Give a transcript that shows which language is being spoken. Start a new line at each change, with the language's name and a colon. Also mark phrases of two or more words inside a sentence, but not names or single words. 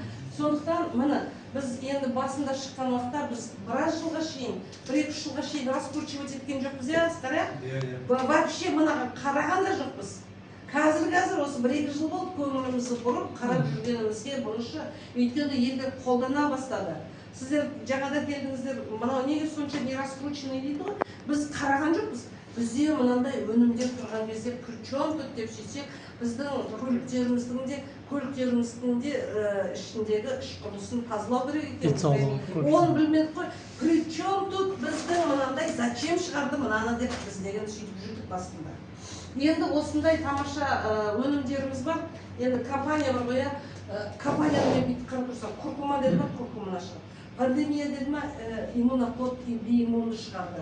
Kazakh: Сондықтан міне біз енді басында шыққан уақытта біз біраз жылға шейін, 1-2 жылға шейін раскручивать еткен жоқпыз, Асқар, вообще мына қараған да жоқпыз. Қазір осы 1-2 жыл болды көңілімізді бұрып қарап жүргенімізге бұрыншы, өйткені елдер қолдана бастады. Сіздер жаңада келдіңіздер, мынау неге сонша
Russian: не раскрученный
Kazakh: дейді ғой? Біз қараған жоқпыз. Бізде мынандай өнімдер тұрған кезде
Russian: причем тут
Kazakh: деп сөйтсек, біздің көліктеріміздің де ішіндегі іш құрылысын тазалау керек екен. Оны білмедік қой.
Russian: Причем тут
Kazakh: біздің мынандай зачем шығарды мынаны деп біз деген сөйтіп жүрдік басында. Енді осындай тамаша өнімдеріміз бар. Енді компания бар ғой, компанияны бүйтіп қарап тұрсам, куркума деді ма, куркуманы шығарды. Пандемия деді ма, иммунокод бииммунды шығарды.